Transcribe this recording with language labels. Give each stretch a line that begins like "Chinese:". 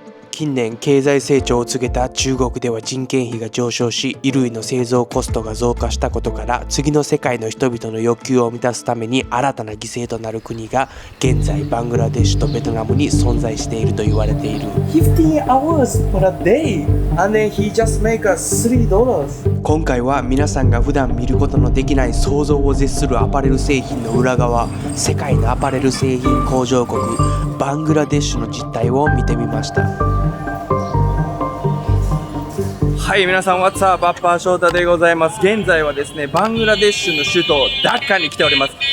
Japanese: 近年経済成長を告げた中国では人件費が上昇し、衣類の製造コストが増加したことから、次の世界の人々の欲求を満たすために新たな犠牲となる国が現在バングラデシュとベトナムに存在していると言われている。
English: 15 hours for a day and then he just make us $3.
Japanese: 今回は皆さんが普段見ることのできない想像を絶するアパレル製品の裏側、世界のアパレル製品工場国バングラデシュの実態を見てみました。はい、皆さん、
English: What's up?
Japanese: バッパー翔太でございます。現在はですね、バングラデシュの首都ダッカに来ております。